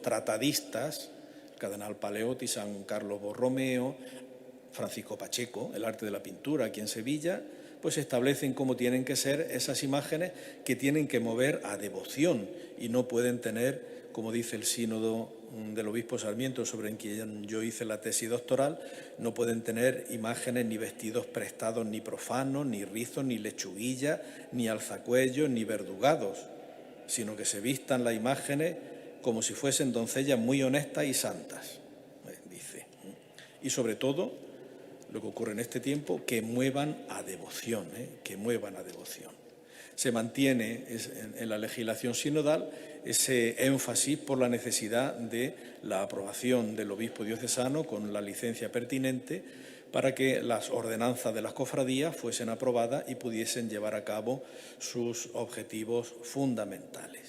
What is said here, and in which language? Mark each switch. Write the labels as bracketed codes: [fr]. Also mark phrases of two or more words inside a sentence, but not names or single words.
[es] tratadistas, el cardenal Paleotti, San Carlos Borromeo, Francisco Pacheco, el arte de la pintura aquí en Sevilla, pues establecen cómo tienen que ser esas imágenes que tienen que mover a devoción y no pueden tener, como dice el sínodo del obispo Sarmiento, sobre quien yo hice la tesis doctoral, no pueden tener imágenes ni vestidos prestados ni profanos, ni rizos, ni lechuguillas, ni alzacuellos, ni verdugados, sino que se vistan las imágenes como si fuesen doncellas muy honestas y santas, dice. Y sobre todo, lo que ocurre en este tiempo, que muevan a devoción, que muevan a devoción. Se mantiene en la legislación sinodal ese énfasis por la necesidad de la aprobación del obispo diocesano con la licencia pertinente para que las ordenanzas de las cofradías fuesen aprobadas y pudiesen llevar a cabo sus objetivos fundamentales.